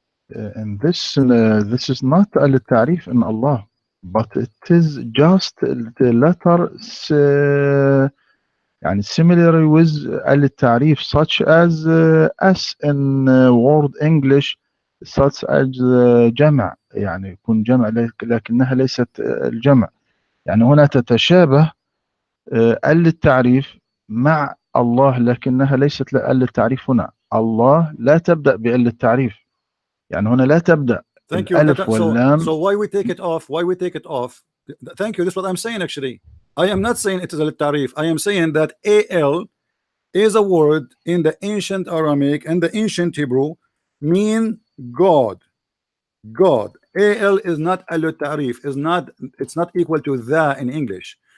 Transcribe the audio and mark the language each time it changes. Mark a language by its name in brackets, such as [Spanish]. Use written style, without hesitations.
[English] And this is not al-ta'rif in Allah, but it is just the letter يعني similar with al-ta'rif, such as as in word English, such as [Arabic] جمع، يعني يكون جمع لكنها ليست الجمع. يعني هنا تتشابه التعريف مع الله، لكنها ليست التعريف. هنا الله لا تبدأ بالتعريف، يعني هنا لا تبدأ [English] Thank you. [Arabic] الألف واللام. [English] So why we take it off? Why we take it off? Thank you. This is what I'm saying. Actually, I am not saying it is a tarif. I am saying that al is a word in the ancient Aramaic and the ancient Hebrew mean God. God. Al is not al-tarif. It's not equal to the in English.